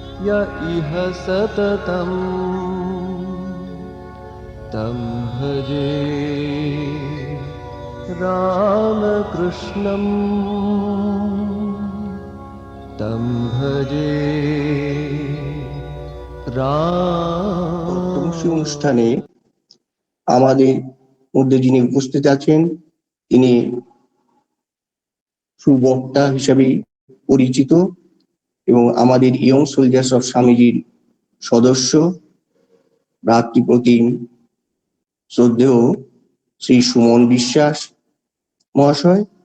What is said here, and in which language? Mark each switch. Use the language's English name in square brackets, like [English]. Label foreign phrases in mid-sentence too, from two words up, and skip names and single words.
[Sanskrit] य इह सततं तं भजे रामकृष्णं तं भजे [Bangla] তমসী অনুষ্ঠানে আমাদের মধ্যে যিনি উপস্থিত আছেন তিনি সুবক্তা হিসেবে পরিচিত এবং আমাদের ইয়ং সোলজার্স অফ স্বামীজির সদস্য ভ্রাতৃপ্রতিম শ্রদ্ধেয় শ্রী সুমন বিশ্বাস মহাশয়।